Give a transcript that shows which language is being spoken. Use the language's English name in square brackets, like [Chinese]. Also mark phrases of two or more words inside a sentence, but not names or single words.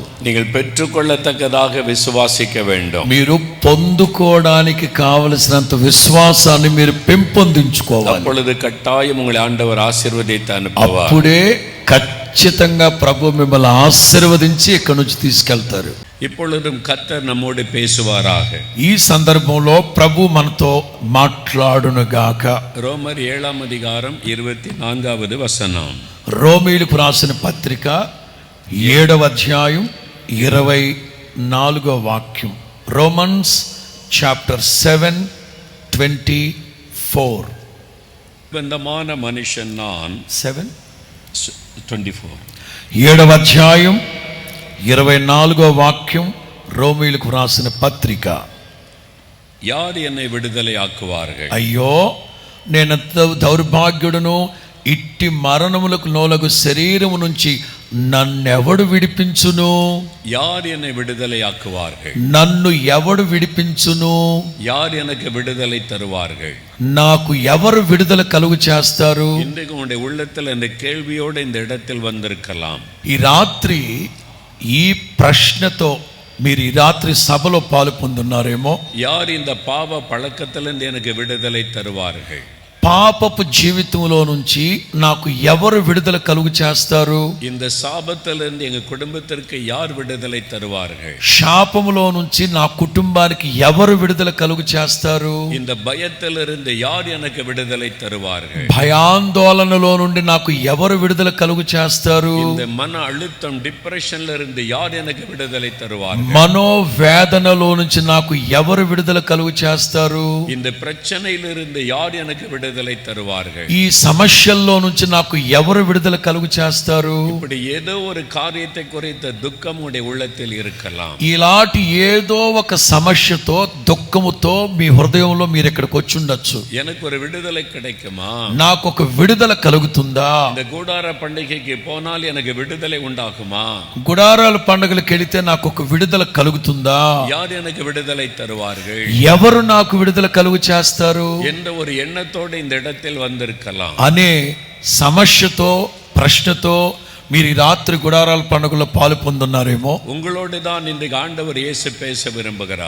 [Tamil] நீங்கள் பெற்றுக்கொள்ளத்தக்கதாக விசுவாசிக்க வேண்டும். [Telugu] మీరు పొందుకోవడానికి కావలసినంత విశ్వాసాన్ని మీరు పెంపొందించుకోవాలి. [Tamil] அப்பொழுது கட்டாயம் உங்களை ஆண்டவர் ஆசீர்வதித்து அனுப்புவார். [Telugu] అప్పుడే ఖచ్చితంగా ప్రభు మిమ్మల్ని ఆశీర్వదించి ఇక్కడ నుంచి తీసుకెళ్తారు. [Tamil] இப்பொழுதும் கர்த்தர் நம்மோடு பேசுவாராக. [Telugu] ఈ సందర్భంలో ప్రభు మనతో మాట్లాడునుగాక. [Tamil] ரோமர் 7ம் அதிகாரம் 24வது வசனம். [Telugu] రోమీయులకు రాసిన పత్రిక 7వ అధ్యాయం 24వ వాక్యం. రోమన్స్ చాప్టర్ 7:24. [Tamil] பந்தமான மனுஷன் நான் 7:24. [Telugu] 7వ అధ్యాయం 24వ వాక్యం, రోమీయులకు రాసిన పత్రిక. [Tamil] யார் என்னை விடுதலை ஆக்குவார்கள்? [Telugu] అయ్యో నేను దౌర్భాగ్యుడును, ఇట్టి మరణములకు నోలగు శరీరము నుంచి నన్నెవడు విడిపించును? [Tamil] யார் என்னை விடுதலை ஆக்குவார்கள்? [Telugu] నన్ను ఎవడు విడిపించును? [Tamil] யார் எனக்கு விடுதலை தருவார்கள்? [Telugu] నాకు ఎవరు విడుదల కలుగు చేస్తారు? [Tamil] இன்றைக்கு உங்களுடைய உள்ளத்தில் இந்த கேள்வியோடு இந்த இடத்தில் வந்திருக்கலாம். [Telugu] ఈ రాత్రి ఈ ప్రశ్నతో మీరు ఈ రాత్రి సభలో పాలు పొందున్నారేమో. [Tamil] யார் இந்த பாவ பழக்கத்திலிருந்து எனக்கு விடுதலை தருவார்கள்? [Telugu] పాపపు జీవితంలో నుంచి నాకు ఎవరు విడుదల కలుగు చేస్తారు? [Tamil] இந்த சாபத்திலிருந்து எங்க குடும்பத்திற்கு யார் விடுதலை தருவார்கள்? [Telugu] శాపములో నుంచి నా కుటుంబానికి ఎవరు విడుదల కలుగు చేస్తారు? [Tamil] இந்த பயத்திலிருந்து யார் எனக்கு விடுதலை தருவார்கள்? [Telugu] భయాందోళనలో నుండి నాకు ఎవరు విడుదల కలుగు చేస్తారు? [Tamil] இந்த மன அழுத்தம் டிப்ரெஷன்ல இருந்து யார் எனக்கு விடுதலை தருவார்கள்? [Telugu] మనోవేదనలో నుంచి నాకు ఎవరు విడుదల కలుగు చేస్తారు? [Tamil] இந்த பிரச்சனையிலிருந்து யார் எனக்கு விடுதலை விடுதலை தருவார்கள். [Telugu] ఈ సమస్యల్లో నుంచి నాకు ఎవరు విడుదల కలుగు చేస్తారు? [Tamil] இப்படி ஏதோ ஒரு காரியத்தை குறித்த துக்கம் உடைய உள்ளத்தில் இருக்கலாம். [Telugu] ఇలాంటి ఏదో ఒక సమస్యతో దుఃఖముతో మీ హృదయంలో మీరు ఇక్కడికి వచ్చి ఉండొచ్చు. [Tamil] எனக்கு ஒரு விடுதலை கிடைக்குமா? [Telugu] నాకు ఒక విడుదల కలుగుతుందా? [Tamil] இந்த கூடார பண்டிகைக்கு போனால் எனக்கு விடுதலை உண்டாகுமா? [Telugu] గుడారాల పండుగలకు వెళితే నాకు ఒక విడుదల కలుగుతుందా? [Tamil] யார் எனக்கு விடுதலை தருவார்கள்? [Telugu] ఎవరు నాకు విడుదల కలుగు చేస్తారు [Tamil] என்ற ஒரு எண்ணத்தோடு இந்த இடத்தில் வந்திருக்கலாம். [Telugu] అనే సమస్యతో ప్రశ్నతో మీరు ఈ రాత్రి గుడారాల పండుగలో పాలు పొందున్నారేమో. [Tamil] உங்களோடு தான் இன்றைக்கு ஆண்டவர் இயேசு பேச விரும்புகிறார்.